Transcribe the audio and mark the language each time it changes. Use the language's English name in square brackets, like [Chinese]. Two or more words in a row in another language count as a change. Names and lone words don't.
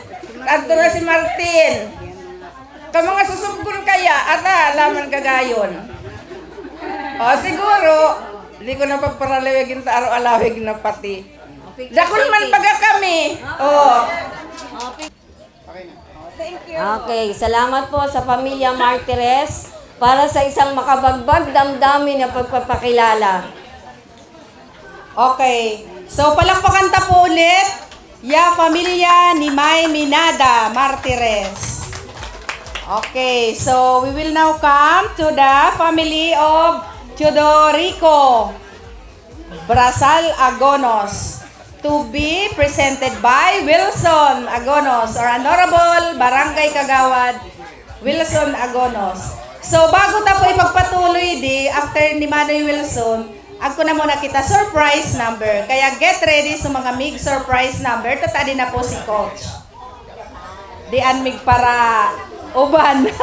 [Bikol] Tanto na si Martin. Ka mga susubgon kaya, laman kagayon. O, siguro, hindi ko na paparalawagin ta araw-alawig na pati. Dakon man baga kami. O. Okay, [Filipino] salamat po sa pamilya Martires para sa isang makabagbag damdamin na pagpapakilala. Okay. [Bikol] So, palakpakan ta po ulit. Ya pamilya ni May Minada Martires. Okay. [English] So, we will now come to the family of Teodorico Brasal Agonos, to be presented by Wilson Agonos, or Honorable Barangay Kagawad Wilson Agonos. [Bikol] So, bago ta po ipagpatuloy after ni Manoy Wilson, ako na muna kita [English] surprise number. [Bikol] Kaya [English] get ready [Bikol] sa mga mig [English] surprise number. [Bikol] Tatadi na po si Coach. Di mig para uban.